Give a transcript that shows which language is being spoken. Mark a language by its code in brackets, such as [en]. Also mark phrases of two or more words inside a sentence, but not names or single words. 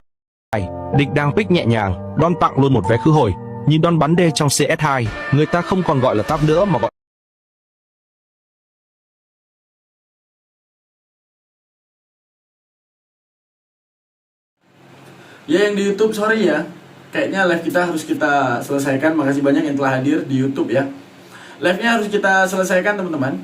[vi] Địch đang pick nhẹ nhàng, Don tặng luôn một vé khứ hồi. Nhìn Don bắn đê trong CS2, người ta không còn gọi là tab nữa mà gọi. [id] Ya yang di YouTube sorry ya. Kayaknya live kita harus kita selesaikan. Makasih banyak yang telah hadir di YouTube ya. Live-nya harus kita selesaikan teman-teman.